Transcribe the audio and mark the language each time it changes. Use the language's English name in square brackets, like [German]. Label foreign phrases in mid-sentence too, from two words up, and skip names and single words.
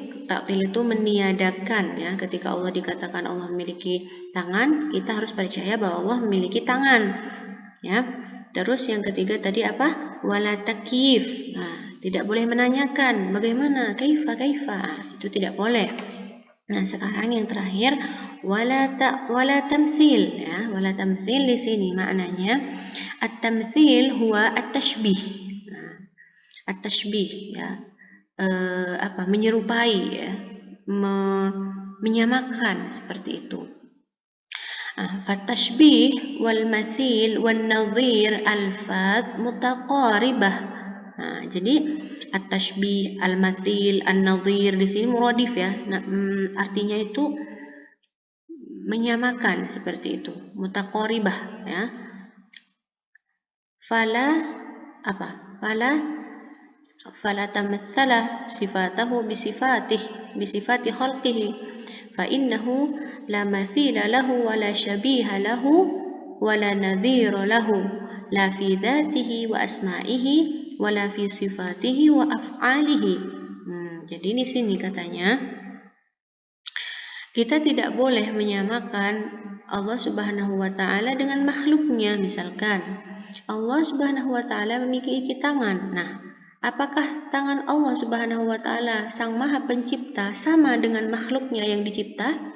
[Indonesian] Ta'til itu meniadakan, ya. Ketika Allah dikatakan Allah memiliki tangan, kita harus percaya bahwa Allah memiliki tangan, ya. Terus yang ketiga tadi apa? [Arabic] ولا تكييف. [Indonesian] Nah, tidak boleh menanyakan bagaimana, kaifa. Itu tidak boleh. Nah, sekarang yang terakhir [Arabic] ولا تمثيل, [Indonesian] ya. [Arabic] ولا تمثيل [Indonesian] di sini maknanya [Arabic] التمثيل هو التشبيه. [Indonesian] Nah, at-tashbih, ya. Menyerupai, ya. Menyamakan seperti itu. [Arabic] فالتشبيه والمثيل والنظير ألفاظ متقاربة. [Indonesian] Nah, jadi [Arabic] التشبيه، المثيل، النظير [Indonesian] di sini muradif, ya. Nah, artinya itu menyamakan seperti itu, mutaqaribah, ya. [Arabic] فلا تماثل صفاته بصفات خلقه فإنه لا مثيل له ولا شبيه له ولا نظير له لا في ذاته وأسمائه ولا في صفاته وأفعاله. [Indonesian] Jadi di sini katanya kita tidak boleh menyamakan Allah [Arabic] سبحانه وتعالى [Indonesian] dengan makhluknya. Misalkan Allah [Arabic] سبحانه وتعالى [Indonesian] memiliki tangan. Nah, apakah tangan Allah [Arabic] سبحانه وتعالى [Indonesian] Sang Maha Pencipta sama dengan makhluknya yang dicipta?